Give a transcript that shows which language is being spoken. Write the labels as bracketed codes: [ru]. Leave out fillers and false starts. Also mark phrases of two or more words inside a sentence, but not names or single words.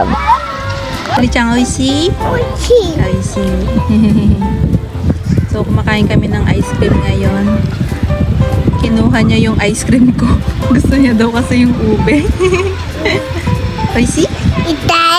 [ja] アリちゃん、おいしい?おいしい. [tl] So, kumakain kami ng ice cream ngayon. Kinuha niya yung ice cream ko. Gusto niya daw kasi yung ube. Oishi? Itay!